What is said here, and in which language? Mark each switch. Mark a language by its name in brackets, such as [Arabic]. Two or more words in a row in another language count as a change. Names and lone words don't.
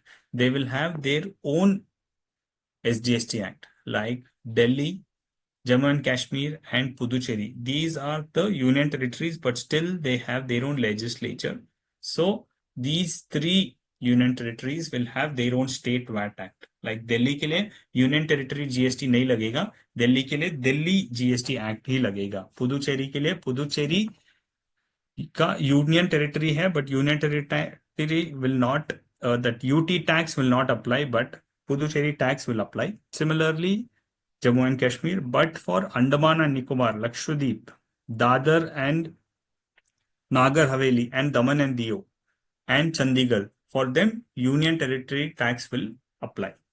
[English] They will have their own SGST Act, like Delhi, Jammu and Kashmir, and Puducherry. These are the union territories, but still they have their own legislature. So these three union territories will have their own state VAT Act. [Hindi] Like Delhi के लिए [English] union territory [Hindi] GST नहीं लगेगा, दिल्ली के लिए दिल्ली GST Act ही लगेगा. पुदुचेरी के लिए पुदुचेरी का [English] union territory है, but union territory will not, that UT tax will not apply, but Puducherry tax will apply. Similarly, Jammu and Kashmir, but for Andaman and Nicobar, Lakshadweep, Dadar and Nagar Haveli, and Daman and Diu, and Chandigarh, for them, union territory tax will apply.